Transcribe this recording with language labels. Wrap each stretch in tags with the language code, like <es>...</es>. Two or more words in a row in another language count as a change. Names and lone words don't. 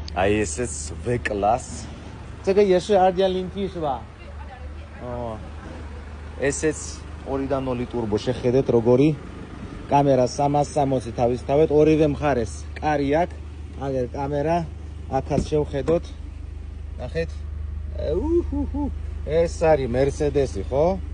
<ka>აი ესეც V class.</ka> <zh>这个也是 2.0T 是吧？</zh> <ka>哦。ესეც 2.0 turbo შეხედეთ როგორი კამერა 360 თავისთავად ორივე მხარეს კარი აქვს. აგერ კამერა აქაც შევხედოთ. ნახეთ. ეს არის Mercedes-ი, ხო?</ka>